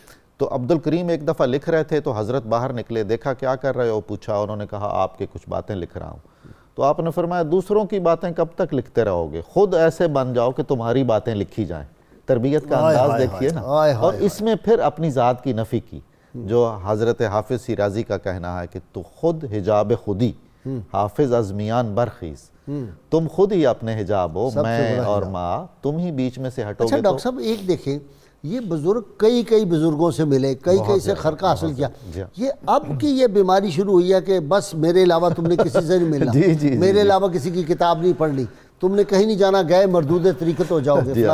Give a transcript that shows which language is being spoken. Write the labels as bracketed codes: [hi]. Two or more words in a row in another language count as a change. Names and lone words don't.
[ur] تو عبد الکریم ایک دفعہ لکھ رہے تھے تو حضرت باہر نکلے، دیکھا کیا کر رہے ہو، پوچھا، انہوں نے کہا آپ کے کچھ باتیں لکھ رہا ہوں. تو آپ نے فرمایا دوسروں کی باتیں کب تک لکھتے رہو گے، خود ایسے بن جاؤ کہ تمہاری باتیں لکھی جائیں. تربیت کا انداز دیکھیے نا. اور اس میں پھر اپنی ذات کی نفی کی، جو حضرت حافظ شیرازی کا کہنا ہے کہ [fa] تو خود حجاب خودی حافظ از میان برخیز، [ur] تم خود ہی اپنے حجاب ہو، میں اور ماں تم ہی بیچ میں سے ہٹو گے. اچھا ڈاکٹر صاحب ایک دیکھیں، یہ بزرگ کئی بزرگوں سے ملے، کئی سے خرقہ حاصل کیا. یہ اب کی یہ بیماری شروع ہوئی ہے کہ بس میرے علاوہ تم نے کسی سے نہیں ملنا، میرے علاوہ کسی کی کتاب نہیں پڑھنی، تم نے کہیں نہیں جانا، گئے مردود طریقت ہو جاؤ گے.